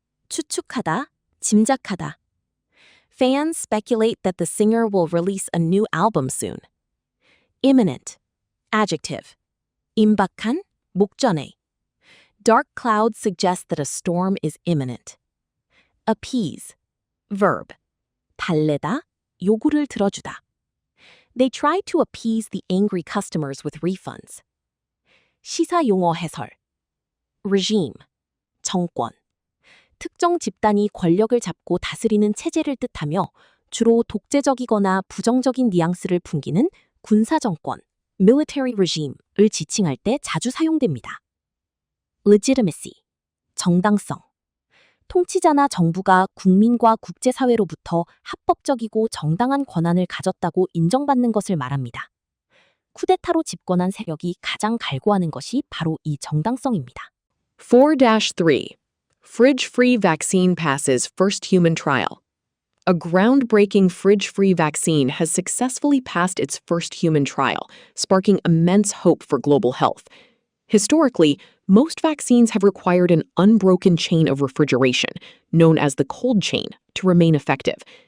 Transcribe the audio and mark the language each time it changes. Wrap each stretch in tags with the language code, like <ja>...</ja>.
<ko>추측하다, 짐작하다.</ko> <en>Fans speculate that the singer will release a new album soon. Imminent. Adjective.</en> <ko>임박한, 목전에.</ko> <en>Dark clouds suggest that a storm is imminent. Appease. Verb.</en> <ko>달래다, 요구를 들어주다.</ko> <en>They tried to appease the angry customers with refunds.</en> <ko>시사용어 해설. Regime. 정권. 특정 집단이 권력을 잡고 다스리는 체제를 뜻하며 주로 독재적이거나 부정적인 뉘앙스를 풍기는 군사정권, military regime을 지칭할 때 자주 사용됩니다.</ko> <en>Legitimacy.</en> <ko>정당성. 통치자나 정부가 국민과 국제사회로부터 합법적이고 정당한 권한을 가졌다고 인정받는 것을 말합니다. 쿠데타로 집권한 세력이 가장 갈구하는 것이 바로 이 정당성입니다. 4-3.</ko> <en>Fridge-free vaccine passes first human trial. A groundbreaking fridge-free vaccine has successfully passed its first human trial, sparking immense hope for global health. Historically, most vaccines have required an unbroken chain of refrigeration, known as the cold chain, to remain effective.</en>